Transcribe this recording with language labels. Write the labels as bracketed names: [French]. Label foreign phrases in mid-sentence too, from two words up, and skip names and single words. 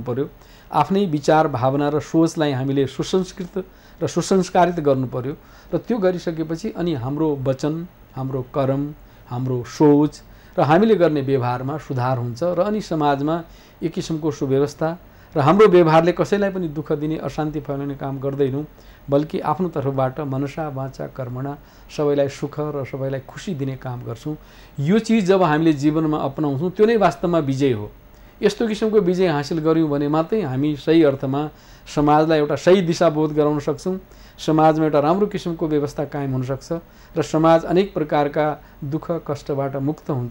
[Nepali] पर्यो, आफ्नै विचार भावना र सोचलाई हामीले सुसंस्कृत र सुसंस्कारित गर्नु पर्यो र त्यो गरिसकेपछि अनि हाम्रो वचन, हाम्रो कर्म, हाम्रो सोच र हामीले गर्ने व्यवहारमा सुधार हुन्छ र अनि समाजमा एक किसिमको सुव्यवस्था र हाम्रो व्यवहारले कसैलाई पनि दुःख दिने, अशान्ति फैलाउने काम गर्दैनौँ, बल्कि आफ्नो तर्फबाट [Sanskrit] मनसा वाचा कर्मणा [Nepali] सबैलाई सुख र सबैलाई खुसी दिने काम गर्छौँ। यो चिज जब हामीले जीवनमा अपनाउँछौँ त्यो नै वास्तवमा विजय हो। यस्तो किसिमको विजय हासिल गऱ्यौँ भने मात्रै हामी सही अर्थमा समाजलाई एउटा सही दिशाबोध गराउन सक्छौँ, समाजमा एउटा राम्रो किसिमको व्यवस्था कायम हुनसक्छ र समाज अनेक प्रकारका दुःख कष्टबाट मुक्त हुन्छ।